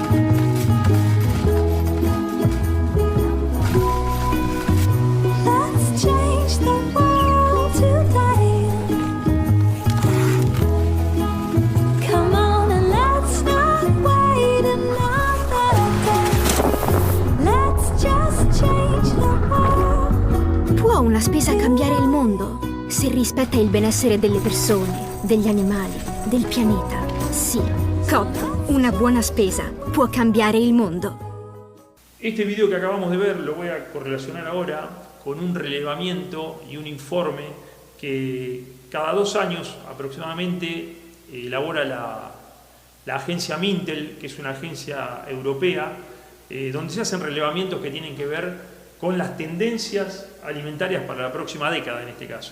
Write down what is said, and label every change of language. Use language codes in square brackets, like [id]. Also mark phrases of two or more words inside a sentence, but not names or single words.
[en] Let's change the world today. Come on and let's not wait another day. Let's just change the world. [it] Può una spesa cambiare il mondo se rispetta il benessere delle persone, degli animali, del pianeta? Sì. Coop, una buona spesa può cambiare il mondo. [es] Este video que acabamos de ver lo voy a correlacionar ahora con un relevamiento y un informe que cada 2 años aproximadamente elabora la agencia Mintel, que es una agencia europea, donde se hacen relevamientos que tienen que ver con las tendencias alimentarias para la próxima década en este caso.